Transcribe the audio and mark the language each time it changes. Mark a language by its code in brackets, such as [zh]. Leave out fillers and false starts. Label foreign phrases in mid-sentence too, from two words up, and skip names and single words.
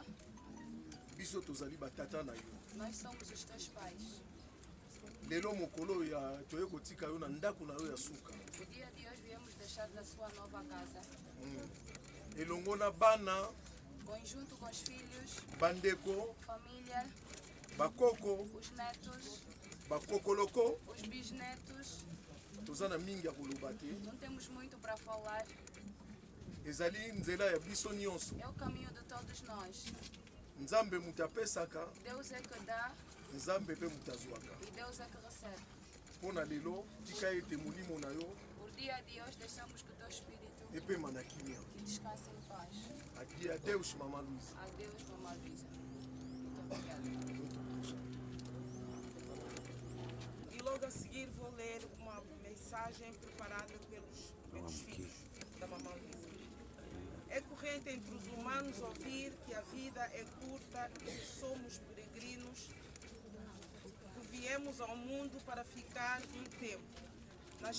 [ln] biso tozali batata na yo. [pt] nós somos os teus pais. [ln] Lelo mokolo ya toye kotika yo na ndako na yo ya suka. [pt] O dia de hoje viemos deixar na sua nova casa. [ln] Elongo na bana, [pt] Conjunto com os filhos, [ln] bandeko, [pt] família, [ln] bakoko, [pt] os netos, [ln] bakokoloko, [pt] os bisnetos. [ln] toza na mingi ya koloba te. [pt] Não temos muito para falar. [ln] Ezali nzela ya biso nyonso. [pt] É o caminho de todos nós. [ln] Nzambe mutu apesaka, [pt] Deus é que dá [ln] nzambe mpe mutu azwaka. [pt] e Deus é que recebe. [ln] Mpo na lelo, tika ete molimo na yo [pt] Por dia de hoje deixamos que o teu espírito [ln] epema na kimia. [pt] descanse em paz. Adi adeus, Mama Luisa. Adeus, Mamãe Luísa. Muito obrigada. E logo a seguir vou ler uma mensagem preparada pelos filhos da Mamãe Luísa. É corrente entre os humanos ouvir que a vida é curta e que somos peregrinos, que viemos ao mundo para ficar um tempo.